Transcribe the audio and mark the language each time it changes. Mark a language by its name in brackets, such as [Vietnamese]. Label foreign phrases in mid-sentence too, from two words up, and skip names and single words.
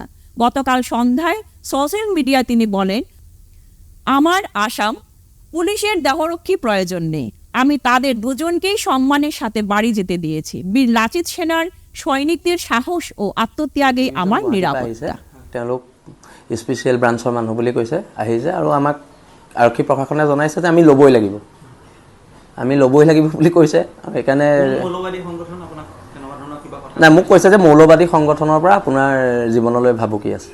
[Bangla] গতকাল সন্ধ্যায় [English] social media [Bangla] তিনি বলেন, আমার আসাম পুলিশের দেহরক্ষী প্রয়োজন নেই, আমি তাদের 2জনকেই সম্মানের সাথে বাড়ি যেতে দিয়েছি। বীর লাচিত সেনার সৈনিকদের সাহস ও আত্মত্যাগেই আমার নিরাপত্তা। [Assamese] তেওঁলোক [English] special branch [Assamese] মানুহ বুলি কৈছে, আহিছে আৰু আমাক আৰক্ষী প্ৰশাসনে জনাইছে যে আমি ল'বই লাগিব বুলি কৈছে। সেইকাৰণে নাই, মোক কৈছে যে মৌলবাদী সংগঠনৰ পৰা আপোনাৰ জীৱনলৈ ভাবুকি আছে।